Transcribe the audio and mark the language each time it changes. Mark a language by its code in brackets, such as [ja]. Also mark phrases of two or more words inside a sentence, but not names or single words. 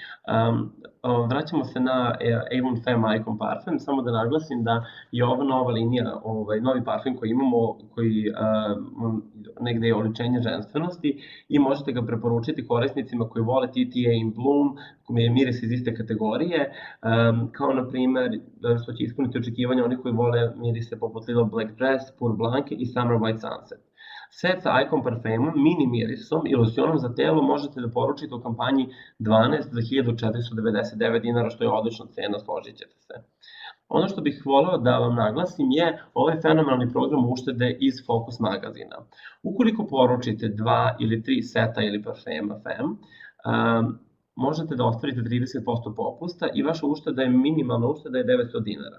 [sr] Vraćamo se na Avon Femme Icon Parfum, samo da naglasim da je ova nova linija, novi parfum koji imamo, koji negde je oličenje ženstvenosti i možete ga preporučiti korisnicima koji vole TTA in Bloom, koji je miris iz iste kategorije, kao na primer što će ispuniti očekivanja onih koji vole mirise poput Little Black Dress, Pour Blanc i Summer White Sunset. Set sa Icon parfemom, mini mirisom i locionom za telo možete da poručite u kampanji 12 za 1499 dinara, što je odlična cena, složit ćete se. Ono što bih voleo da vam naglasim je ovaj fenomenalni program uštede iz Focus magazina. Ukoliko poručite 2 ili 3 seta ili parfema Femme, možete da ostvarite 30% popusta i vaša ušteda je minimalna ušteda je 900 dinara.